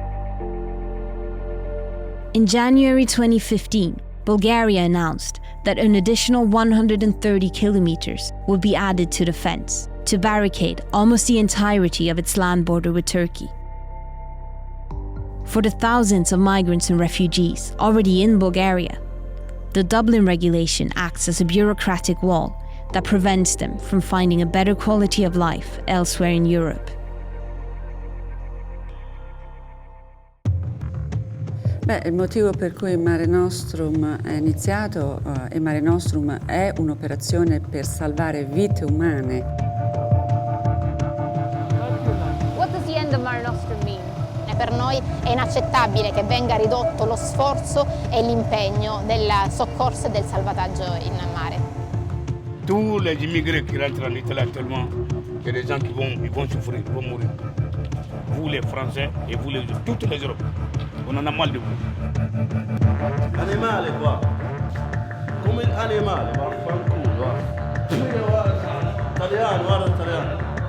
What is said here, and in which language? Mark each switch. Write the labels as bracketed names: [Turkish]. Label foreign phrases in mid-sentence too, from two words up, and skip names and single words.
[English] In January 2015, Bulgaria announced that an additional 130 kilometers would be added to the fence to barricade almost the entirety of its land border with Turkey. For the thousands of migrants and refugees already in Bulgaria, the Dublin regulation acts as a bureaucratic wall that prevents them from finding a better quality of life elsewhere in Europe. [Italian] Il motivo per cui Mare Nostrum è iniziato e Mare Nostrum è un'operazione per salvare vite umane. [English] What does the end of Mare Nostrum mean? [Italian] Per noi è inaccettabile che venga ridotto lo sforzo e l'impegno del soccorso e del salvataggio in mare. [French] Tous les immigrés qui rentrent en Italie actuellement, il y a des gens qui vont souffrir, ils vont mourir. Vous les Français et vous les toutes les Europes, on en a mal de vous. [Italian] Animale qua, come un animale, ma fanculo. Italiano, guarda italiano.